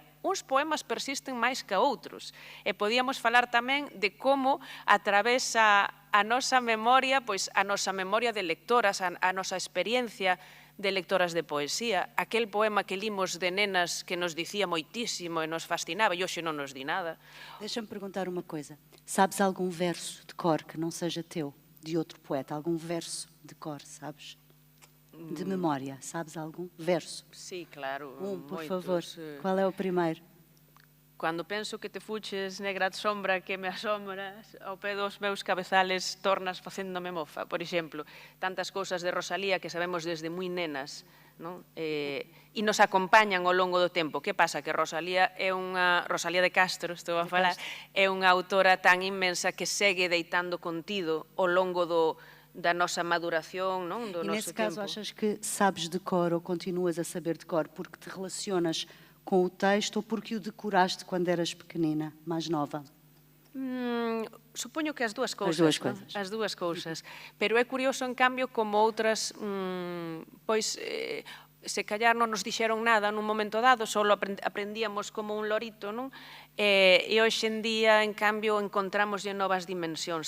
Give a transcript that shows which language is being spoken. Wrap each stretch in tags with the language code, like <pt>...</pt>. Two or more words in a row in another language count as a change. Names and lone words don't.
<gl>Uns poemas persisten máis que outros, e podíamos falar tamén de como atravesa a nosa memoria, pois a nosa memoria de lectoras, a nosa experiencia de lectoras de poesía, aquel poema que limos de nenas que nos dicía moitísimo e nos fascinaba e hoxe non nos di nada.</gl> <pt>Deixa-me perguntar uma coisa. Sabes algum verso de cor que não seja teu, de outro poeta? Algum verso de cor, sabes? De memória, sabes algum verso?</pt> <gl>Sí, claro.</gl> <pt>Por favor. Qual é o primeiro?</pt> <gl>Cando penso que te fuches, negra sombra que me asombras, ao pé dos meus cabezales tornas facéndome mofa. Por exemplo, tantas cousas de Rosalía que sabemos desde moi nenas, non? E nos acompañan ao longo do tempo. Que pasa? Que Rosalía de Castro, estou a falar, é unha autora tan inmensa que segue deitando contido ao longo da nosa maduración, non? Do noso tempo.</gl> <pt>E nesse caso achas que sabes de cor ou continuas a saber de cor porque te relacionas com o texto ou porque o decoraste quando eras pequenina, mais nova?</pt> <gl>Supoño que as dúas cousas. As dúas cousas. Pero é curioso, en cambio, como outras, pois, se callar non nos dixeron nada nun momento dado, só aprendíamos como un lorito, non? E hoxe en día, en cambio, encontramos novas dimensións.</gl>